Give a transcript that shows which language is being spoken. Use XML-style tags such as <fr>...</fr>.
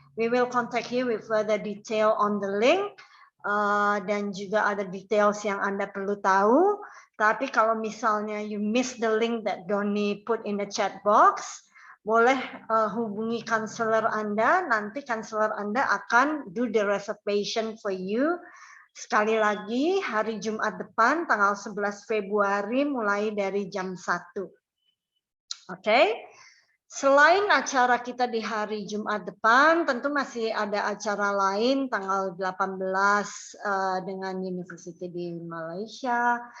<en>We will contact you with further detail on the link.</en> <id>Dan juga ada details yang Anda perlu tahu. Tapi kalau misalnya</id> <en>you miss the link that Doni put in the chat box,</en> <id>boleh hubungi counselor Anda. Nanti counselor Anda akan</id> <en>do the reservation for you.</en> <id>Sekali lagi, hari Jumat depan, tanggal 11 Februari, mulai dari jam 1. Oke. Selain acara kita di hari Jumat depan, tentu masih ada acara lain tanggal 18 dengan University di Malaysia.</id>